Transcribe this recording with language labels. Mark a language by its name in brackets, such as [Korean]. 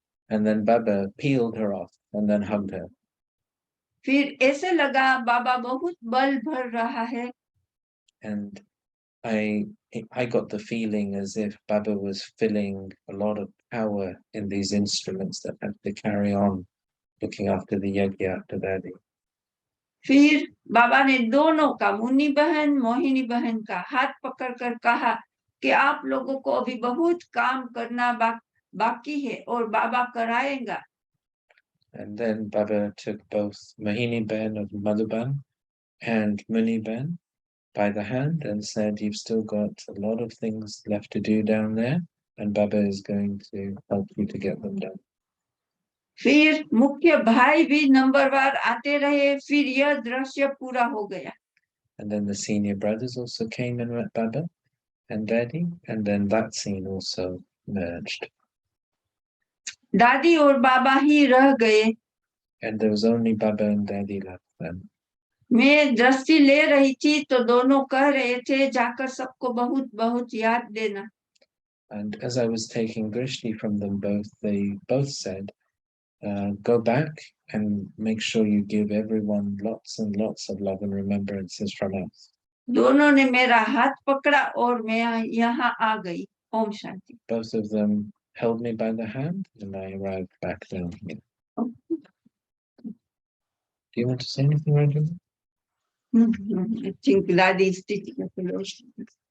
[English] And then Baba peeled her off and then hugged her. [Hindi] फिर ऐसे लगा बाबा बहुत बल भर रहा है. [English] And I got the feeling as if Baba was filling a lot of power in these instruments that had to carry on looking after the yajna after Daddy. [Hindi] फिर बाबा ने दोनों का, मुन्नी बहन मोहिनी बहन का हाथ पकड़कर कहा कि आप लोगों को अभी बहुत काम करना बाकी है और बाबा कराएगा. [English] And then Baba took both Mohini Ben of Madhuban and Muni Ben by the hand and said, "You've still got a lot of things left to do down there, and Baba is going to help you to get them done." [Hindi] फिर मुख्य भाई भी नंबरवार आते रहे. फिर यह दृश्य पूरा हो गया. [English] And then the senior brothers also came and met Baba and Daddy, and then that scene also merged. [Hindi] दादी और बाबा ही रह गए. [English] And there was only Baba and Daddy left then. [Hindi] मैं दृष्टि ले रही थी तो दोनों कह रहे थे जाकर सबको बहुत बहुत याद देना. [English] And as I was taking drishti from them both, they both said, "Go back and make sure you give everyone lots and lots of love and remembrances from us." [Hindi] दोनों ने मेरा हाथ पकड़ा और मैं यहाँ आ गई. Om Shanti. [English] Both of them held me by the hand and I arrived back down here. Do you want to say anything, Ranjana? I think Radhi is teaching a philosophy.